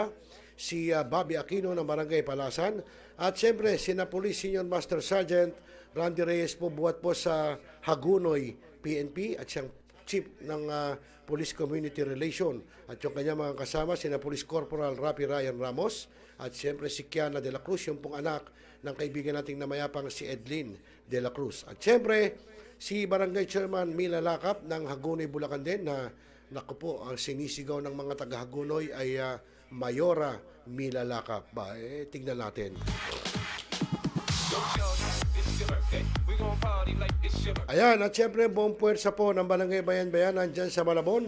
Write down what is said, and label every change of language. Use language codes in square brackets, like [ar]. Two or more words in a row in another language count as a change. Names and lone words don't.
[tl] Si Bobby Aquino ng Barangay Palasan. At siyempre, sina Police Senior Master Sergeant Randy Reyes po buhat po sa Hagunoy PNP at siyang Chief ng Police Community Relation. At yung kanya mga kasama, sina Police Corporal Rapi Ryan Ramos at siyempre si Kiana de la Cruz, yung pong anak ng kaibigan nating namayapang si Edlin de la Cruz. At siyempre, si Barangay Chairman Mila Lakap ng Hagunoy, Bulacan din na naku po, ang sinisigaw ng mga taga-Hagunoy ay Mayora Mila Lakap. Tingnan natin. Ayan, at siyempre buong puwersa po ng Barangay Bayan-Bayanan dyan sa Malabon.